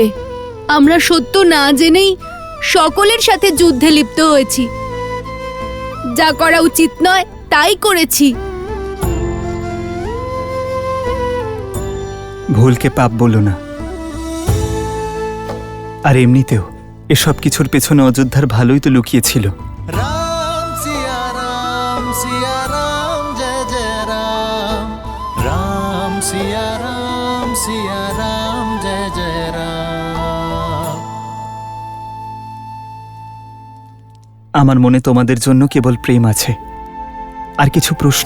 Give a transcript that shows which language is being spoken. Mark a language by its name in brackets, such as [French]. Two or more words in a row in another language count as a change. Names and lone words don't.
[Bangla] আমরা সত্য না জেনেই সকলের সাথে যুদ্ধে লিপ্ত হয়েছি। যা করা উচিত নয় তাই করেছি। ভুলকে পাপ বলো না। আর এমনিতেও এসব কিছুর পেছনে অযোধ্যার ভালোই তো লুকিয়েছিল। [Hindi] राम सिया राम जय जय राम राम सिया राम जय जय राम। [Bangla] আমার মনে তোমাদের জন্য কেবল প্রেম আছে, আর কিছু প্রশ্ন।